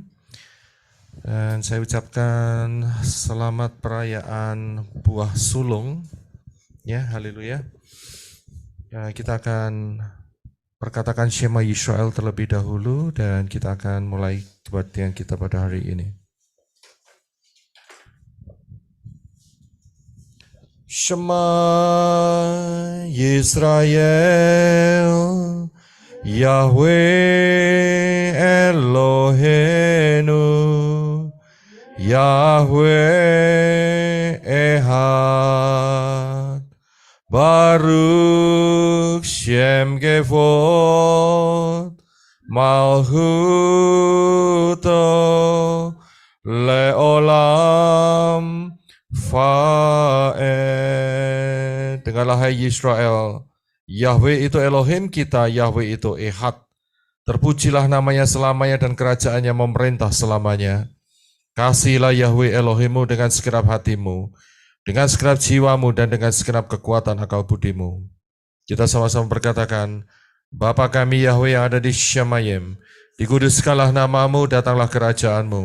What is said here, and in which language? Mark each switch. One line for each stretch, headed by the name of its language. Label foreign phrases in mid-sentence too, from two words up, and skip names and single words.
Indonesian: Dan saya ucapkan selamat perayaan buah sulung. Ya, haleluya. Ya, kita akan perkatakan
Hebrew: שמע ישראל
Indonesian: terlebih dahulu dan kita akan mulai kebaktian kita pada hari ini.
Hebrew: שמע ישראל יהוה אלהינו יהוה אחד ברוך שם כבוד מלכותו לעולם ועד.
Indonesian: Dengarlah hai Yisrael, Yahweh itu Elohim kita, Yahweh itu Ehad. Terpujilah namanya selamanya dan kerajaannya memerintah selamanya. Kasihilah Yahweh Elohimmu dengan segenap hatimu, dengan segenap jiwamu dan dengan segenap kekuatan akal budimu. Kita sama-sama berkatakan, Bapa kami Yahweh yang ada di Syamayim, dikuduskanlah namamu, datanglah kerajaanmu.